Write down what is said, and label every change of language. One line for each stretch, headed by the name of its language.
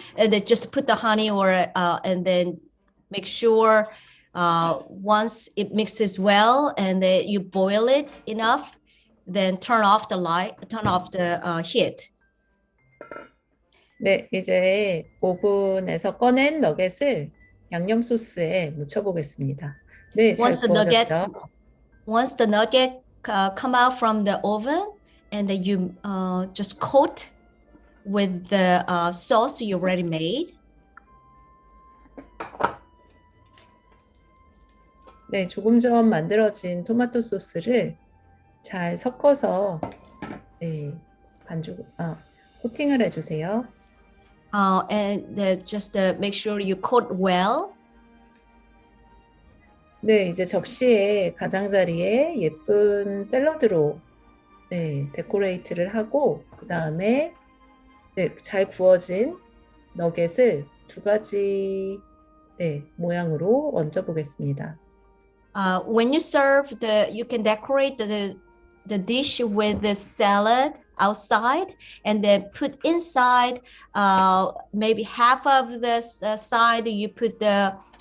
English: And then just put the honey, or and then make sure once it mixes well, and then you boil it enough, then turn off the heat.
Korean: 네, 이제 오븐에서 꺼낸 너겟을 양념 소스에 묻혀 보겠습니다. 네, 잘 구워졌죠?
English: Once the nugget come out from the oven, and then you just coat with the sauce you already made.
Korean: 네, 조금 전 만들어진 토마토 소스를 잘 섞어서 네, 코팅을 해주세요.
English: And just make sure you coat well.
Korean: 네, 이제 접시에 가장자리에 예쁜 샐러드로 네, 데코레이트를 하고 그 다음에 네, 잘 구워진 너겟을 2가지 네, 모양으로 얹어 보겠습니다.
English: When you serve, you can decorate the dish with the salad outside, and then put inside maybe half of the side you put the